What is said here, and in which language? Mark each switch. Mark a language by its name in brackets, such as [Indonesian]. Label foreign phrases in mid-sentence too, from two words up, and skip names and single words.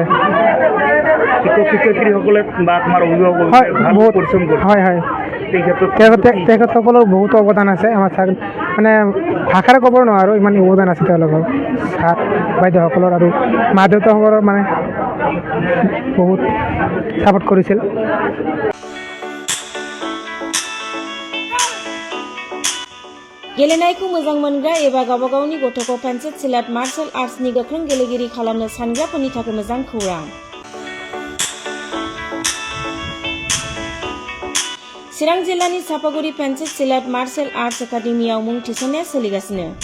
[Assamese] শিক্ষক শিক্ষয়িত্ৰীসকলে বা তোমাৰ অভিভাৱক হয়, বহুত পৰিশ্ৰম কৰিছে। হয় হয়, তেখেতসকলৰ বহুতো অৱদান আছে আমাৰ মানে ভাষাৰে ক'ব নোৱাৰোঁ, ইমান অৱদান আছে তেওঁলোকৰ ছাৰ বাইদেউসকলৰ আৰু মা দেউতাসকলৰ মানে বহুত ছাপোৰ্ট কৰিছিল। [Bodo] गेलेनायखौ मोजां मोनग्रा एबा गावबा गावनि गथ'खौ पेन्सिल सिलाट मार्शल आर्ट्सनि गोख्रों गेलेगिरि खालामनो सानग्राफोरनि थाखाय मोजां खौरां। चिरां जिल्लानि चापागुरि पेन्सिल सिलाट मार्शल आर्ट्स एकाडेमियाव मुं थिसननाया सोलिगासिनो।